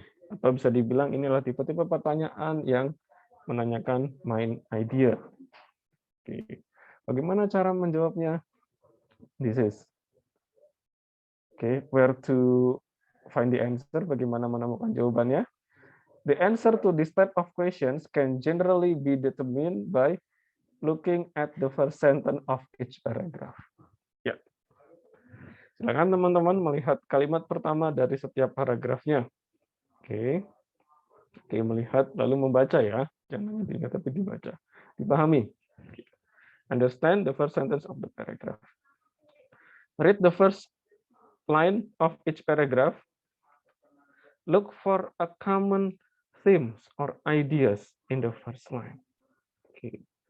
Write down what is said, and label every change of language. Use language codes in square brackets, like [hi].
[id] Atau bisa dibilang inilah tipe-tipe pertanyaan yang menanyakan main idea. Oke. Bagaimana cara menjawabnya? [en] This is. Oke, where to find the answer? [id] Bagaimana menemukan jawabannya? [en] The answer to this type of questions can generally be determined by looking at the first sentence of each paragraph. [id] Ya. Silakan teman-teman melihat kalimat pertama dari setiap paragrafnya. Oke. Oke, melihat lalu membaca ya. Jangan diingat tapi dibaca. Dipahami. [en] Understand the first sentence of the paragraph. Read the first line of each paragraph. Look for a common themes or ideas in the first line. Okay.